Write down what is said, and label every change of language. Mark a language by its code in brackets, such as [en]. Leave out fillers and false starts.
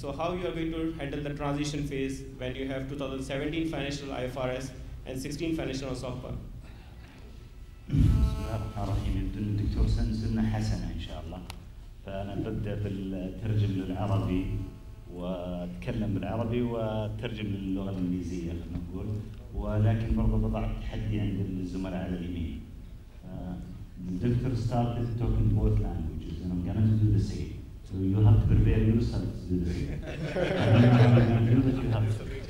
[en] So how you are going to handle the transition phase when you have 2017 financial IFRS and 16 financial SOCPA? [ar] بسم الله الرحمن الرحيم. الدكتور سنة حسنة إن شاء الله. فأنا ببدأ بالترجم للعربي وأتكلم بالعربي وأترجم للغة الإنجليزية خلينا نقول، ولكن برضه بضع تحدي عند الزملاء على اليمين. [en] The doctor started talking both languages and I'm going to do the same. So you have to prepare yourself to do the same. I don't know how I'm going to do, but you have to.